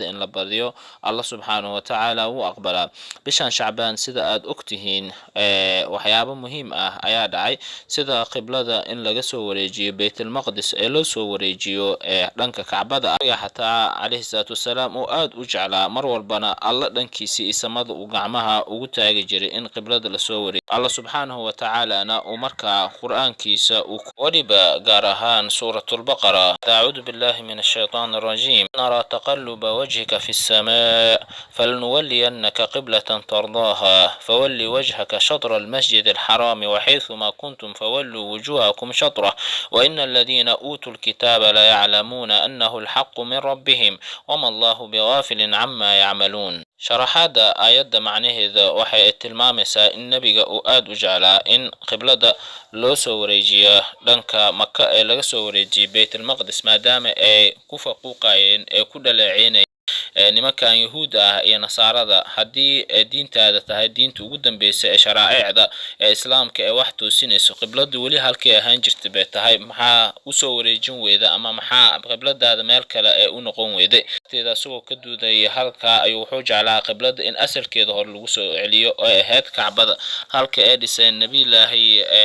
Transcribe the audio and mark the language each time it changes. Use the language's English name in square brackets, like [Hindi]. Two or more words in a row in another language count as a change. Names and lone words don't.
[Somali] in la badiyo Allah [Arabic] سبحانه و تعالى [Somali] wuu aqbalaa bishan Shacbaan sida aad ogtihiin waxyaabo muhiim ah ayaa dhacay sida qiblada in laga soo wareejiyo Baytul Maqdis ee loo soo wareejiyo dhanka Kacbada xataa [Arabic] عليه الصلاة و السلام [Somali] oo aad u jeclaa mar walbana alla dhankiisa samada uu gacmaha ugu taagi jiray in qiblada la soo wareejiyo Allah [Arabic] سبحانه و تعالى [Somali] uu markaa quraankiisa uu wariba gaar ahaan suuratul baqara [Arabic] أعوذ بالله من الشيطان الرجيم نرى تقلب وجهك في السماء فلنولينك قبلة ترضاها فول وجهك شطر المسجد الحرام و حيثما كنتم فولوا وجوهكم شطره و إن الذين أوتوا الكتاب ليعلمون أنه الحق من ربهم و ما الله بغافل عما يعملون [Somali] sharaxaada aayadda macnaheeda waxay tilmaamaysaa in nabiga uu aad u jeclaa in qiblada loo soo wareejiyo dhanka Makka ee laga soo wareejiyo Baytul Maqdis maadaama ay ku faquuqayeen ee ku dhaleeceynayeen nimankan yahuuda ah iyo nasaarada hadii diintaada tahay diinta ugu dambeysay ee sharaa'icda ee islaamka ee wax toosinayso qibladu wali halkii ahaan jirtay bay tahay maxaa u soo wareejin weeda ama maxaa qibladaada meel kale ee u noqon weeday teeda soo ka duuday halka ayuu wuxuu jeclaa qiblada in asalkeeda hor lagu soo celiyo oo ahayd Kacbada halka ay dhisay nabi ilaahi